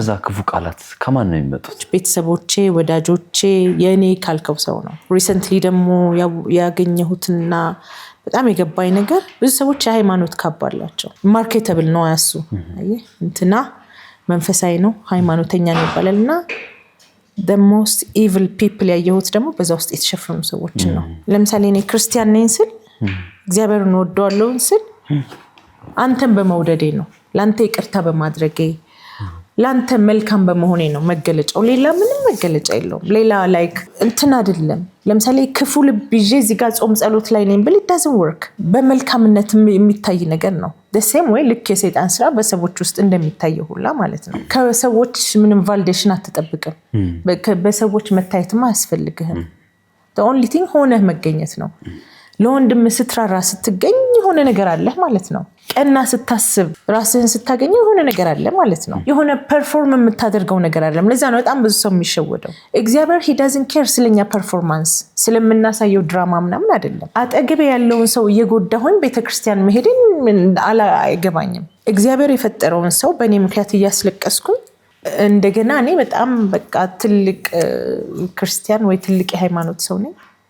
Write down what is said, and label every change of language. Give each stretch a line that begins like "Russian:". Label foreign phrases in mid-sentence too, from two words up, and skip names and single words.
Amharic: እነዛ ክፉ ቃላት ከማን ነው የሚመጡት? ቤተሰቦቼ፣ ወዳጆቼ፣ የኔ ካልከው ሰው ነው። ሪሰንትሊ ደግሞ ያገኘሁትና በጣም የገባኝ ነገር ብዙ ሰዎች የሃይማኖት ካባ አላቸው። ማርኬተብል ነው ያሱ እንትና መንፈሳዊ ነው ሃይማኖተኛ ነው ይባላልና
English: the most evil people
Amharic: ያየሁት ደግሞ በዛ ውስጥ የተሸፈኑ ሰዎች ነው። ለምሳሌ እኔ ክርስቲያን ነኝ ስል እግዚአብሔርን ወደዋለሁ ስል አንተን በመውደዴ ነው፣ ላንተ ይቅርታ በማድረጌ ላንተ መልካም በመሆኔ ነው መገለጫው። ሌላ ምንም መገለጫ የለውም። ሌላ ላይክ እንትን አይደለም። ለምሳሌ ክፉ ልብ ይዤ እዚህ ጋር ጾም ጸሎት ላይ ነኝ ብል
English: it doesn't work።
Amharic: በመልካምነት የሚታይ ነገር ነው።
English: the same way
Amharic: ልክ የሰይጣን ስራ በሰዎች ውስጥ እንደሚታየው ሁላ ማለት ነው። ከሰዎች ምንም ቫሊዴሽን አትጠብቅም። በሰዎች መታየትም አያስፈልግህም።
English: the only thing
Amharic: ሆነህ መገኘት ነው። ለወንድም ስትራራ ስትገኝ የሆነ ነገር አለ ማለት ነው። ቀና ስታስብ ራስህን ስታገኝ የሆነ ነገር አለ ማለት ነው። የሆነ ፐርፎርም የምታደርገው ነገር አለ። ለዛ ነው በጣም ብዙ ሰው የሚሸወደው። እግዚአብሔር
English: he doesn't care
Amharic: ስለኛ ፐርፎርማንስ ስለምናሳየው ድራማ ምናምን አይደለም። አጠገቤ ያለውን ሰው እየጎዳሁኝ ቤተክርስቲያን መሄድን አይገባኝም። እግዚአብሔር የፈጠረውን ሰው በእኔ ምክንያት እያስለቀስኩኝ እንደገና እኔ በጣም በቃ ትልቅ ክርስቲያን ወይ ትልቅ የሃይማኖት ሰው ነኝ